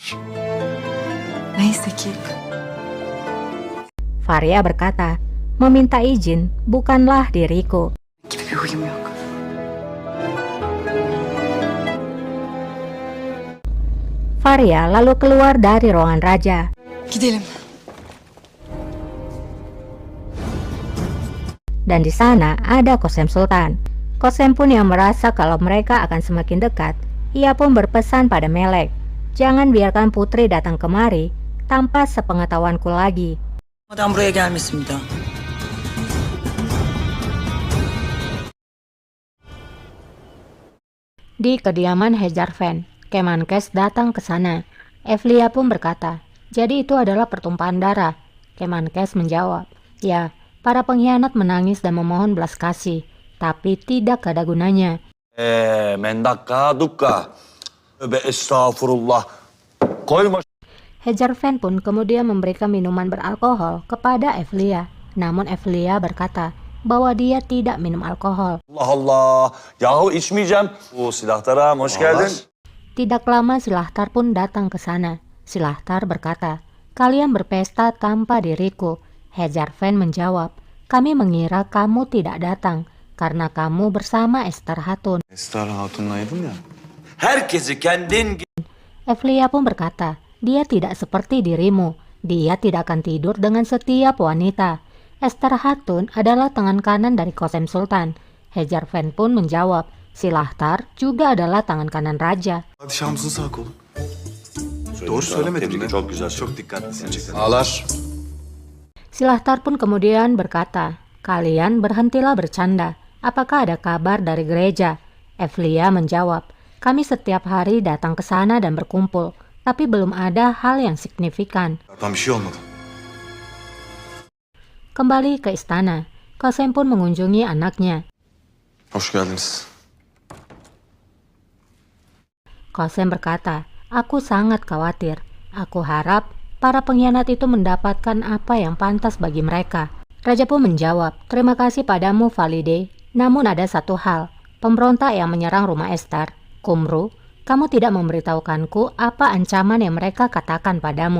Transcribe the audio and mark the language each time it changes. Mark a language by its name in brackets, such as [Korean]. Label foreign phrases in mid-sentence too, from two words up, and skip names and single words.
[Turkish] Neyse ki. [Indonesian] Faria berkata, meminta izin bukanlah diriku. [Turkish] Gibi bir huyum yok. [Indonesian] Faria lalu keluar dari ruangan raja. [Turkish] Gidelim. [Indonesian] Dan di sana ada Qasem Sultan. Qasem pun yang merasa kalau mereka akan semakin dekat. Ia pun berpesan pada Melek, jangan biarkan putri datang kemari tanpa sepengetahuanku lagi. [Turkish] Adam buraya gelmesin bir daha. [Indonesian] Di kediaman Hejarfen, Kemenkes datang ke sana. Evlia pun berkata, jadi itu adalah pertumpahan darah. Kemenkes menjawab, ya, para pengkhianat menangis dan memohon belas kasih, tapi tidak ada gunanya. [Turkish] Mendakka dukka. Tövbe estağfurullah. Koyma. [Indonesian] Hejarfen pun kemudian memberikan minuman beralkohol kepada Evlia. Namun Evlia berkata bahwa dia tidak minum alkohol. [Turkish] Allah Allah. Yahu içmeyeceğim. Bu silahtaram hoş geldin. [Indonesian] Tidak lama Silahtar pun datang ke sana. Silahtar berkata, kalian berpesta tanpa diriku. Hejarfen menjawab, kami mengira kamu tidak datang karena kamu bersama Esther Hatun. [Turkish] Esrar Hatun'laydın ya. Herkesi kendin [Indonesian] Evlia pun berkata, dia tidak seperti dirimu. Dia tidak akan tidur dengan setiap wanita. Esther Hatun adalah tangan kanan dari Qasem Sultan. Hejarfen pun menjawab, Silahtar juga adalah tangan kanan raja. [Turkish] Padişahımızın sağ kolu. Doğru söylemedim mi? Çok güzel. Çok dikkatlisin gerçekten. Ağlar. [Indonesian] Silahtar pun kemudian berkata, kalian berhentilah bercanda. Apakah ada kabar dari gereja? Evlia menjawab, kami setiap hari datang ke sana dan berkumpul, tapi belum ada hal yang signifikan. [Turkish] Tam bir şey olmadı. [Indonesian] Kembali ke istana, Qasem pun mengunjungi anaknya. [Turkish] Hoş geldiniz. [Indonesian] Qasem berkata, aku sangat khawatir. Aku harap para pengkhianat itu mendapatkan apa yang pantas bagi mereka. Raja pun menjawab, terima kasih padamu Valide. Namun ada satu hal, pemberontak yang menyerang rumah Esther, Kumru, kamu tidak memberitahukanku apa ancaman yang mereka katakan padamu.